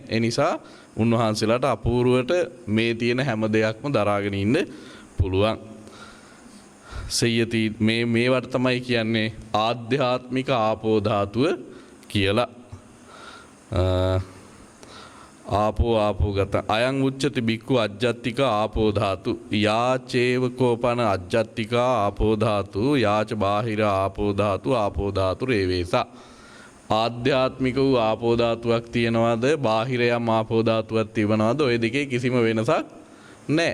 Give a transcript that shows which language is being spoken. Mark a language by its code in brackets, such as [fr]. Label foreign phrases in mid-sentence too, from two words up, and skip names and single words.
[si] ඒ නිසා උන්වහන්සේලාට අපූර්වට මේ තියෙන හැම දෙයක්ම දරාගෙන ඉන්න පුළුවන්. සෙය්‍යති මේවට තමයි කියන්නේ ආධ්‍යාත්මික ආපෝ ධාතුව කියලා. [pi] ආපෝ ගත අයං උච්චති බික්ඛු අජ්ජත්තික ආපෝ ධාතු යාචේවකෝපන අජ්ජත්තික ආපෝ ධාතු යාච බාහිර ආපෝ ධාතු රේවේසා. [si] ආධ්‍යාත්මික වූ ආපෝ ධාතුවක් තියනවාද බාහිර යම් ආපෝ ධාතුවක් තියනවාද ඔය දෙකේ කිසිම වෙනසක් නැහැ.